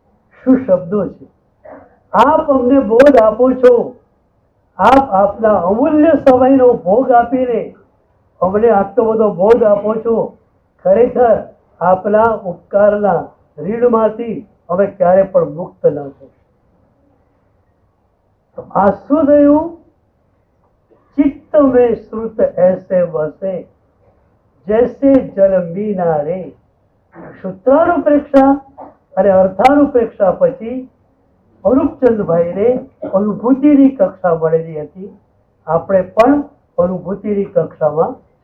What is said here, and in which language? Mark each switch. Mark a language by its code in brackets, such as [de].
[gu] શું શબ્દો છે! આપ અમને બોધ આપો છો. આપ આપના અમૂલ્ય સમયનો ભોગ આપીને અમને આટલો બધો બોધ આપો છો. ખરેખર આપના ઉપકારના ઋણમાંથી અમે ક્યારે પણ મુક્ત ન થઈશું. તો આ શું થયું? [hi] चित्त में श्रुत ऐसे बसे जैसे जल मीना रे. [gu] સૂત્રાનુપ્રેક્ષા અને અર્થાનુપ્રેક્ષા પછી અનુપચંદભાઈને અનુભૂતિની કક્ષા મળેલી હતી. આપણે પણ અનુભૂતિની કક્ષામાં